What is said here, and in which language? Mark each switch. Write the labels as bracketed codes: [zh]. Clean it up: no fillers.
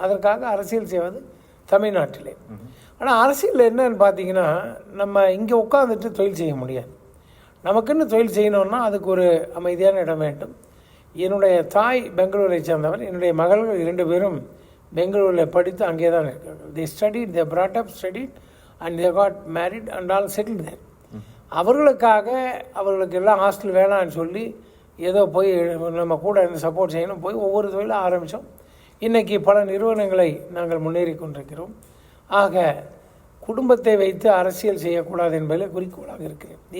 [ta] அதற்காக அரசியல் செய்வது தமிழ்நாட்டிலே. ஆனால் அரசியல் என்னன்னு பார்த்தீங்கன்னா, நம்ம இங்கே உட்காந்துட்டு தொழில் செய்ய முடியாது. நமக்குன்னு தொழில் செய்யணுன்னா அதுக்கு ஒரு அமைதியான இடம் வேண்டும். என்னுடைய தாய் பெங்களூரை சேர்ந்தவர், என்னுடைய மகள்கள் 2 பேரும் பெங்களூரில் படித்து அங்கே தான் இருக்காங்க. [en] They studied, they brought up, studied and they got married and all settled there. [ta] அவர்களுக்காக அவர்களுக்கு எல்லாம் ஹாஸ்டல் வேணான்னு சொல்லி ஏதோ போய் நம்ம கூட இருந்து சப்போர்ட் செய்யணும் போய் ஒவ்வொரு தொழிலும் ஆரம்பித்தோம். இன்றைக்கி பல நிறுவனங்களை நாங்கள் முன்னேறி கொண்டிருக்கிறோம். ஆக குடும்பத்தை வைத்து அரசியல் செய்யக்கூடாது என்பதில் குறிக்கோளாக இருக்கிறேன்.